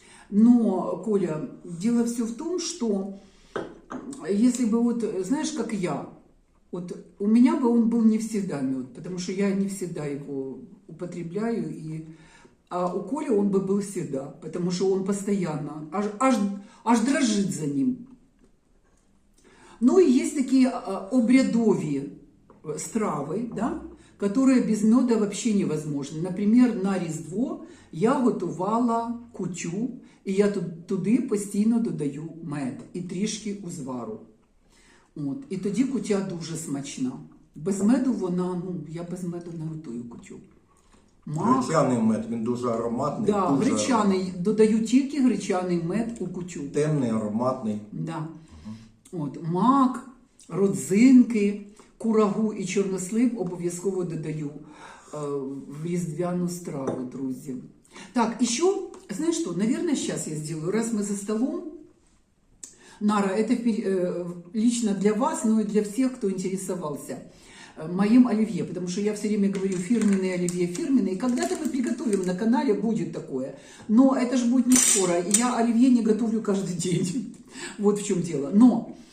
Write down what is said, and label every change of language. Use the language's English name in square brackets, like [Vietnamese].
[Russian] Но, Коля, дело все в том, что если бы вот, знаешь, как я, вот у меня бы он был не всегда мед, потому что я не всегда его употребляю, а у Коли он бы был всегда, потому что он постоянно, аж дрожит за ним. Ну и есть такие обрядовые стравы, да, которые без меда вообще невозможны. [Ukrainian] Наприклад, на Різдво я готувала кутю, і я туди постійно додаю мед і трішки узвару. От. І тоді кутя дуже смачна. Без меду вона, я без меду не готую кутю. Гречаний мед, він дуже ароматний. Да, дуже гречаний, додаю тільки гречаний мед у кутю. темний, ароматний. Да. От, мак, родзинки, курагу і чорнослив обов'язково додаю в різдвяну страву, друзі. [Russian] Так, еще, знаешь что, наверное, сейчас я сделаю, раз мы за столом. Нара, это лично для вас, но и для всех, кто интересовался моим оливье, потому что я все время говорю фирменный оливье, фирменный. Когда-то мы приготовим на канале, будет такое. Но это же будет не скоро. Я оливье не готовлю каждый день. Вот в чем дело. Но